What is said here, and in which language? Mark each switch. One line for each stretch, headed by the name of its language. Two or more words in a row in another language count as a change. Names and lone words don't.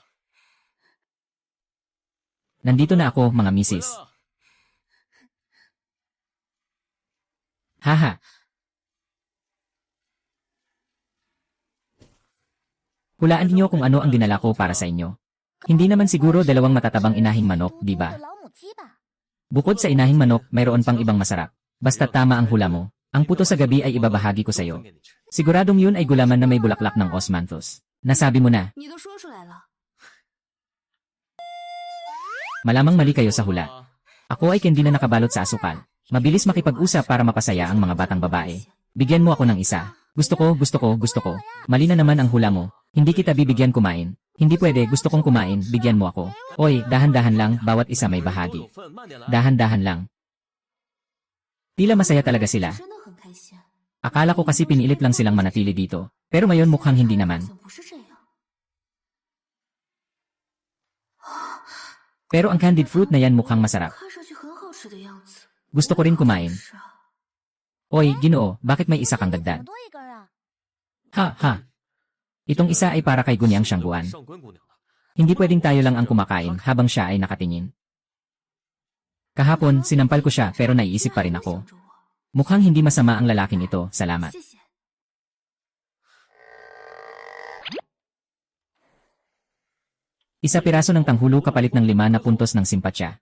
Filipino: Nandito na ako, mga misis. Haha. Hulaan niyo kung ano ang dinala ko para sa inyo. Hindi naman siguro 2 matatabang inahing manok, di ba?
Chinese: 老母鸡吧？
Filipino: Bukod sa inahing manok, mayroon pang ibang masarap. Basta tama ang hula mo. Ang puto sa gabi ay ibabahagi ko sa iyo. Siguradong yun ay gulaman na may bulaklak ng osmanthus. Nasabi mo na,
Chinese: 你都说出来了。
Filipino: malamang mali kayo sa hula. Ako ay candy na nakabalot sa asukal. Mabilis makipag-usap para mapasaya ang mga batang babae. Bigyan mo ako ng isa. Gusto ko. Mali na naman ang hula mo. Hindi kita bibigyan kumain. Hindi pwede, gusto kong kumain, bigyan mo ako. Oy, dahan-dahan lang, bawat isa may bahagi. Dahan-dahan lang. Tila masaya talaga sila.
Chinese: 真的很开心。
Filipino: Akala ko kasi pinilit lang silang manatili dito. Pero ngayon mukhang hindi naman.
Chinese: 怎么不是这样？
Filipino: Pero ang
English: candied fruit
Filipino: na yan mukhang masarap.
Chinese: 看上去很好吃的样子。
Filipino: Gusto ko rin kumain.
Chinese: 是啊，
Filipino: Oy, Ginoo, bakit may isa kang
Chinese: 怎
Filipino: dagdag?
Chinese: 么多一根啊？
Filipino: Ha. Itong isa ay para kay Gunyang Siyangguan. Hindi pwedeng tayo lang ang kumakain habang siya ay nakatingin. Kahapon, sinampal ko siya pero naiisip pa rin ako.
Chinese: 想着我
Filipino: Mukhang hindi masama ang lalaking ito, salamat.
Chinese: 谢谢。
Filipino: Isa piraso ng tanghulo kapalit ng 5 na puntos ng simpatsya.